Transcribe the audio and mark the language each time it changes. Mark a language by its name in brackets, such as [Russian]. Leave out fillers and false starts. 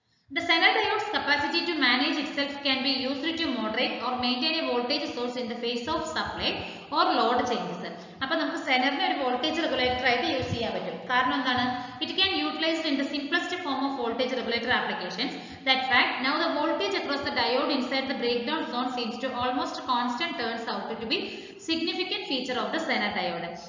[English] The Zener diode's capacity to manage itself can be used to moderate or maintain a voltage source in the face of supply or load changes. [Malayalam] അപ്പോൾ നമുക്ക് Zenerനെ ഒരു voltage regulator ആയിട്ട് use ചെയ്യാൻ പറ്റും. കാരണം എന്താണ്? [English] It can utilize in the simplest form of voltage regulator applications. That fact, now the voltage across the diode inside the breakdown zone seems to almost constant turns out to be significant feature of the Zener diode.